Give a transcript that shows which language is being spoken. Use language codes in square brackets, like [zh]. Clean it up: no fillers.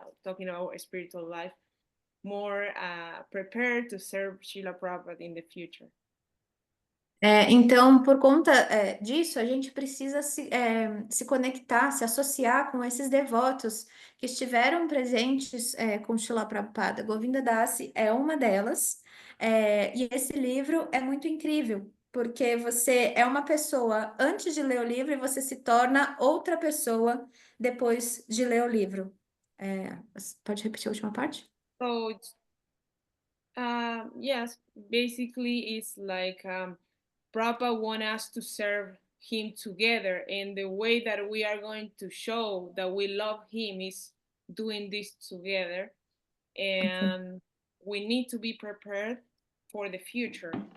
[en] Talking about spiritual life, more prepared to serve Srila Prabhupada in the future. [pt] Então, por conta disso, a gente precisa se conectar, se associar com esses devotos que estiveram presentes com Srila Prabhupada. Govinda Dasi é uma delas, e esse livro é muito incrível, porque você é uma pessoa antes de ler o livro e você se torna outra pessoa depois de ler o livro. Pode repetir a última parte? [en] So, yes, basically it's like Prabhupada wants us to serve him together, and the way that we are going to show that we love him is doing this together, and we need to be prepared for the future.